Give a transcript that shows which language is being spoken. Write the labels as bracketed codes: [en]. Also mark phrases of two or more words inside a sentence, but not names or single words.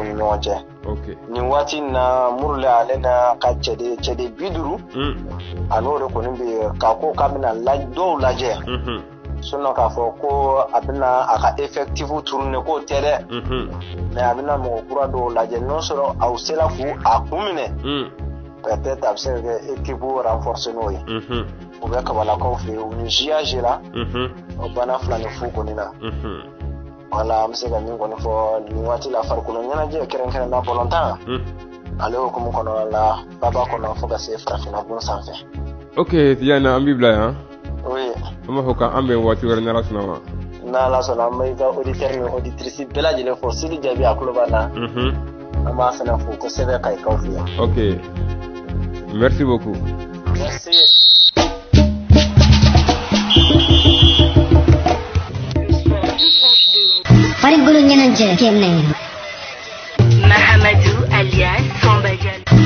[bm] ni ɲɔgɔn cɛ nin waati na Murle ale na ka cɛden 50 a n'o de kɔni bɛ k'a ko k'a bɛna dɔw lajɛ sinon k'a fɔ ko a bɛna a ka [fr] effectif tourner [bm] k'o tɛ dɛ mais a bɛna mɔgɔ kura dɔw lajɛ n'o sɔrɔ aw sera k'u a kun minɛ peut-être a bɛ se ka kɛ [fr] équipe renforcer [bm] n'o ye u bɛ kabalakaw fɛ yen u ni JAG la o bana 2 ni fu kɔni na voilà an bɛ se ka min kɔni fɔ nin waati la farikolo ɲɛnajɛ kɛrɛnkɛrɛnna balontan ale hukumu kɔnɔna la baba kɔnɔ fo ka se farafinna bon sanfɛ ok Tijana an b'i bila yan [fr] oui [bm] an b'a fɔ k'an bɛn waati wɛrɛ n'Ala sɔnna ma n'Ala sɔnna an bɛ i ka auditeurs ni auditrices bɛɛ lajɛlen fɔ Sidi Jabi a tulo b'an na an b'a fana fo kosɛbɛ Kayikaw fɛ yan [fr] ok merci beaucoup merci Farid Bulu Nyananje Kemne Mahamadou alias Samba Diallo